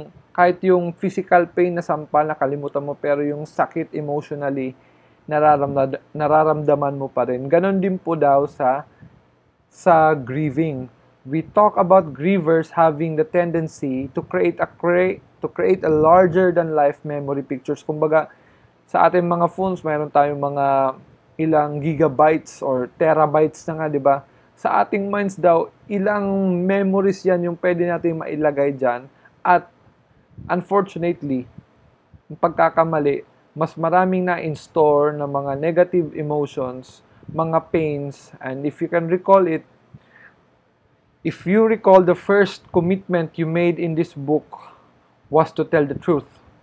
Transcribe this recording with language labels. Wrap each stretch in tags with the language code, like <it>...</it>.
<tl>Kahit yung physical pain na sampal, nakalimutan mo, pero yung sakit emotionally, nararamdaman mo pa rin. Ganon din po daw sa grieving.</tl> <en>We talk about grievers having the tendency to create a larger than life memory pictures.</en> <tl>Kumbaga, sa ating mga phones, mayroon tayong mga ilang gigabytes or terabytes na nga, di ba? Sa ating minds daw, ilang memories yan yung pwede natin mailagay dyan.</tl> <en>At unfortunately,</en> <tl>yung pagkakamali, mas maraming na-in-store na mga</tl> <en>negative emotions, mga pains, and if you can recall it, if you recall the first commitment you made in this book was to tell the truth.</en>